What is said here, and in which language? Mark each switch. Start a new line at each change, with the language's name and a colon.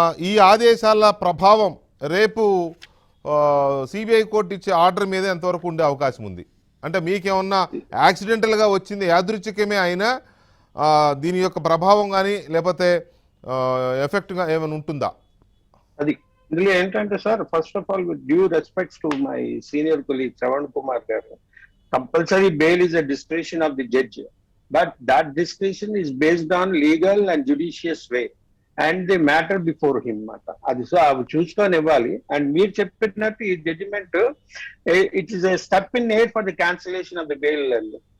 Telugu: ఈ ఆదేశాల ప్రభావం రేపు సిబిఐ కోర్టు ఇచ్చే ఆర్డర్ మీద ఎంతవరకు ఉండే అవకాశం ఉంది? అంటే మీకేమన్నా యాక్సిడెంటల్గా వచ్చింది, యాదృచ్ఛికమే అయినా దీని యొక్క ప్రభావం కానీ లేకపోతే ఎఫెక్ట్గా ఏమైనా ఉంటుందా? అది ఇందులో ఏంటంటే sir,
English: First of all with due respects to my senior colleague Shravan Kumar గారు, compulsory bail is a discretion of the judge, but that discretion is based on legal and judicious way and the matter before him మాట.
Telugu: అది so అవి చూసుకొని ఇవ్వాలి. And మీరు చెప్పినట్టు ఈ judgement
English: It is a step in aid for the cancellation of the bail.